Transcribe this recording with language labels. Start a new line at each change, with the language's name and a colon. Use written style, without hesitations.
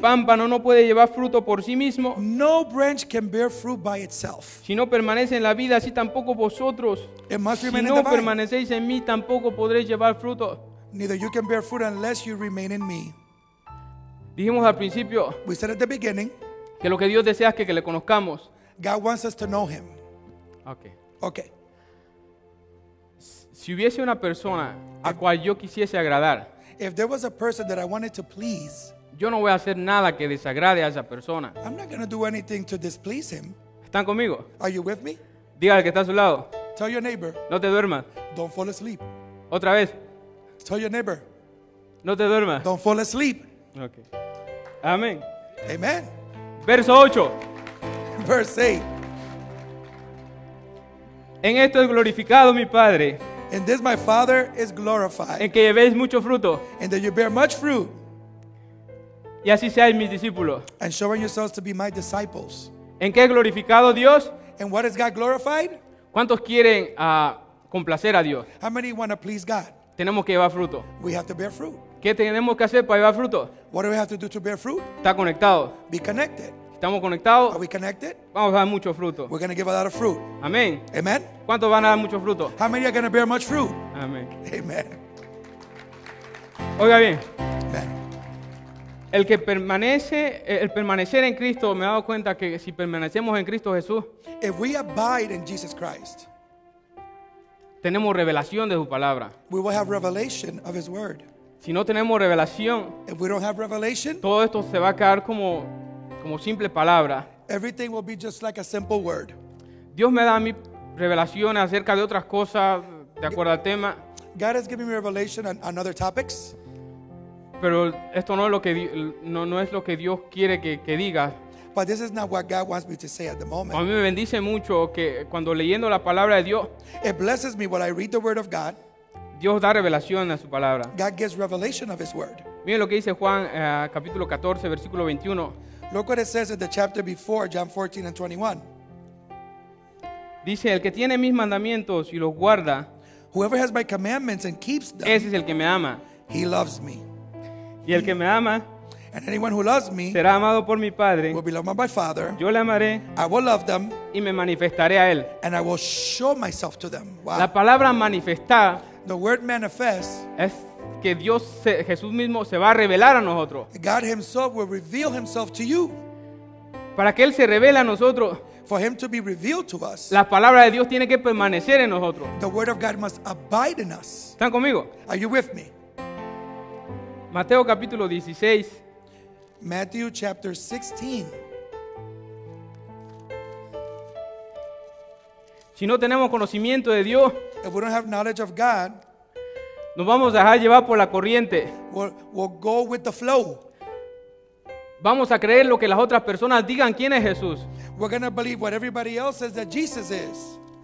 Spanish: pámpano no puede llevar fruto por sí mismo,
English: no branch can bear fruit by itself.
Spanish: si no permanece en la vida, así tampoco vosotros.
English: It must
Spanish: Si
English: remain in
Spanish: no
English: the vine.
Spanish: permanecéis en mí, tampoco podréis llevar fruto.
English: Neither you can bear fruit unless you remain in me.
Spanish: Dijimos al principio
English: We said at the beginning,
Spanish: que lo que Dios desea es que le conozcamos.
English: God wants us to know Him. Okay. Okay.
Spanish: Si hubiese una persona a cual yo quisiese agradar,
English: If there was a person that I wanted to please,
Spanish: yo no voy a hacer nada que desagrade a esa persona.
English: I'm not going to do anything to displease him.
Spanish: ¿Están conmigo?
English: Are you with me?
Spanish: Dígale que está a su lado.
English: Tell your neighbor,
Spanish: No te duermas.
English: don't fall asleep.
Spanish: Otra vez.
English: Tell your neighbor,
Spanish: No te duermas.
English: don't fall asleep.
Spanish: Ok. Amén.
English: Amen.
Spanish: Verso 8.
English: Verse 8.
Spanish: En esto es glorificado mi Padre,
English: In this my Father is glorified,
Spanish: en que llevéis mucho fruto,
English: and that you bear much fruit,
Spanish: y así seáis mis discípulos.
English: and showing yourselves to be my disciples.
Spanish: ¿En qué es glorificado Dios?
English: And what is God glorified?
Spanish: ¿Cuántos quieren complacer a Dios?
English: How many want to please God?
Spanish: Tenemos que llevar fruto.
English: We have to bear fruit.
Spanish: ¿Qué tenemos que hacer para llevar fruto?
English: What do we have to do to bear fruit?
Spanish: Está conectado.
English: Be connected.
Spanish: ¿Estamos
English: Are
Spanish: conectados?
English: we connected?
Spanish: Vamos a dar mucho fruto.
English: We're going to give a lot of fruit.
Spanish: Amén.
English: Amen?
Spanish: ¿Cuántos van a dar mucho fruto?
English: How many are going to bear much fruit?
Spanish: Amén.
English: Amen.
Spanish: Oiga bien,
English: Amen.
Spanish: el permanecer en Cristo, me he dado cuenta que si permanecemos en Cristo Jesús,
English: If we abide in Jesus Christ,
Spanish: tenemos revelación de su palabra.
English: we will have revelation of His Word.
Spanish: Si no tenemos revelación,
English: If we don't have revelation,
Spanish: todo esto se va a quedar como simple palabra.
English: everything will be just like a simple word.
Spanish: Dios me da a mí revelaciones acerca de otras cosas, de acuerdo al tema,
English: God has given me revelation on other topics,
Spanish: pero esto no es lo que, no es lo que Dios quiere que diga.
English: but this is not what God wants me to say at the
Spanish: A
English: moment.
Spanish: mí me bendice mucho que cuando leyendo la palabra de Dios,
English: It blesses me when I read the Word of God.
Spanish: Dios da revelación a su palabra.
English: God gives revelation of His Word.
Spanish: Miren lo que dice Juan capítulo 14, versículo 21.
English: Look what it says in the chapter before, John 14 and 21.
Spanish: Dice, el que tiene mis mandamientos y los guarda,
English: Whoever has my commandments and keeps them,
Spanish: ese es el que me ama.
English: he loves me.
Spanish: Y el que me ama
English: And anyone who loves me
Spanish: será amado por mi Padre.
English: will be loved by my Father.
Spanish: Yo le amaré
English: I will love them,
Spanish: y me manifestaré a él.
English: and I will show myself to them.
Spanish: La
English: Wow.
Spanish: palabra manifestar
English: The word manifest,
Spanish: es que Jesús mismo se va a revelar a nosotros.
English: God Himself will reveal Himself to you.
Spanish: Para que Él se revele a nosotros,
English: For Him to be revealed to us,
Spanish: la palabra de Dios tiene que permanecer en nosotros.
English: the Word of God must abide in us.
Spanish: ¿Están conmigo?
English: Are you with me?
Spanish: Mateo capítulo 16,
English: Matthew chapter 16.
Spanish: si no tenemos conocimiento de Dios,
English: If we don't have knowledge of God,
Spanish: nos vamos a dejar llevar por la corriente.
English: we'll go with the flow.
Spanish: Vamos a creer lo que las otras personas digan quién es Jesús.
English: We're going to believe what everybody else says that Jesus is.